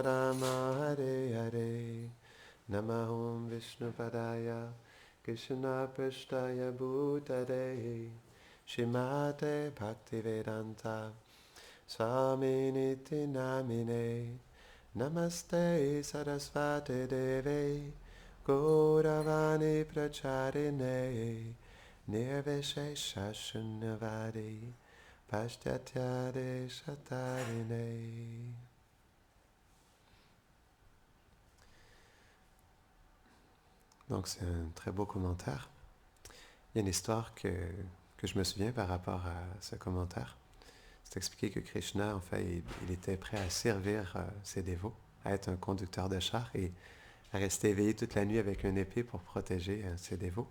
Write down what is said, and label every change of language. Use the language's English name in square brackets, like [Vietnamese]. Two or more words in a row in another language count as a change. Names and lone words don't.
[Sanskrit] राम हरे हरे नमहम् विष्णुपादाय कृष्ण प्रेष्ठाय भूतले श्रीमते भक्तिवेदान्त स्वामिनिति नामिने नमस्ते सारस्वते देवे गौरवाणी प्रचारिणे निर्विशेष शून्यवादि पाश्चात्यदेश तारिणे. [French] Donc c'est un très beau commentaire. Il y a une histoire que je me souviens par rapport à ce commentaire. C'est expliqué que Krishna, en fait, il était prêt à servir ses dévots, à être un conducteur de char et à rester éveillé toute la nuit avec une épée pour protéger ses dévots.